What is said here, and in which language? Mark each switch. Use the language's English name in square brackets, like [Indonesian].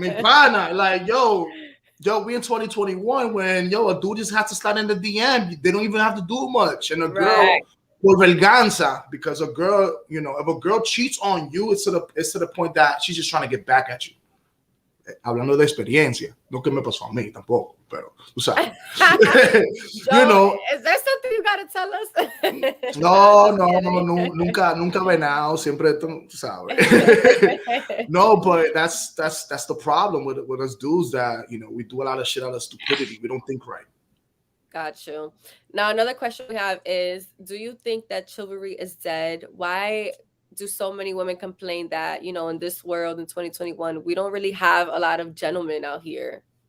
[Spanish] Mi pana, [English] like, yo, we in 2021 when, a dude just has to slide in the DM. They don't even have to do much. And a girl will venganza because a girl, if a girl cheats on you, it's to the point that she's just trying to get back at you. [Spanish] Hablando de experiencia, no que me pasó a mí tampoco, pero tú sabes. [English] Joe, is there something you gotta tell us? [Spanish] No, nunca venado, siempre tú sabes. [English] No, but that's the problem with us dudes that we do a lot of shit out of stupidity. We don't think right. Got you. Now another question we have is, do you think that chivalry is dead? Why do so many women complain that, in this world in 2021, we don't really have a lot of gentlemen out here?